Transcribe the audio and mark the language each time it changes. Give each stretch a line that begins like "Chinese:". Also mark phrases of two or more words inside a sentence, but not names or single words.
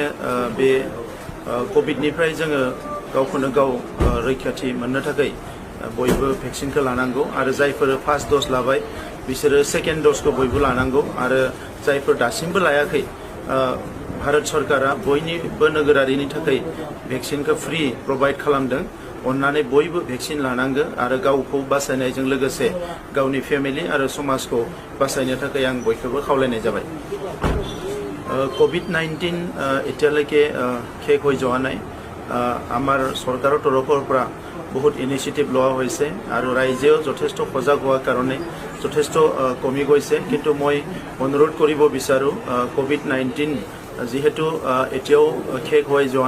Bodo: बे कोविडनिफ्राय जोङो गावखौनो गाव रैखाथि मोननो थाखाय बयबो भेक्सिनखौ लानांगौ आरो जायफोर
English: first dose
Bodo: लाबाय बिसोरो
English: second doseखौ
Bodo: बयबो लानांगौ आरो जायफोर दासिमबो लायाखै भारत सरकारा बयनिबो नोगोरारिनि थाखाय भेक्सिनखौ
English: free provide
Bodo: खालामदों अन्नानै बयबो भेक्सिन लानांगौ आरो गावखौ बासायनायजों लोगोसे गावनि फेमिलि आरो समाजखौ बासायनो थाखाय आं बयखौबो खावलायनाय जाबाय
Assamese: कोविड-19 এতিয়ালৈকে শেষ হৈ যোৱা নাই আমাৰ চৰকাৰৰ তৰফৰ পৰা বহুত ইনিচিয়েটিভ লোৱা হৈছে আৰু ৰাইজেও যথেষ্ট সজাগ হোৱাৰ কাৰণে যথেষ্ট কমি গৈছে কিন্তু মই অনুৰোধ কৰিব বিচাৰো কোভিড-19 যেহেতু এতিয়াও শেষ হৈ যোৱা